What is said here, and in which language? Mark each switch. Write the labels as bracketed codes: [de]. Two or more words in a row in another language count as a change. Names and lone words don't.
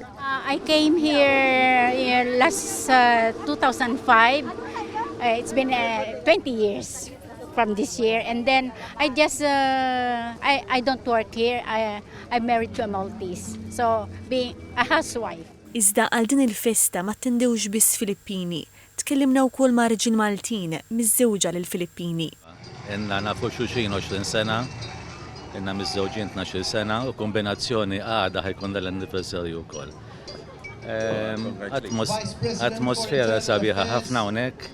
[en] I came here last 2005. It's been 20 years. From this year, and then I just I don't work here. I'm married to a Maltese, so being a housewife. [mt] Iżda għal din il-festa ma attendewx biss Filippini, tkellimna wkoll ma' riġil Maltin miż-żewġa lill-Filippini. Inna nafu xulxin 20 sena, inna miż-żewġin 12 sena u kombinazzjoni għada ħajkun dal-anniversarju wkoll. Atmosfera sabiħa ħafna hawnhekk.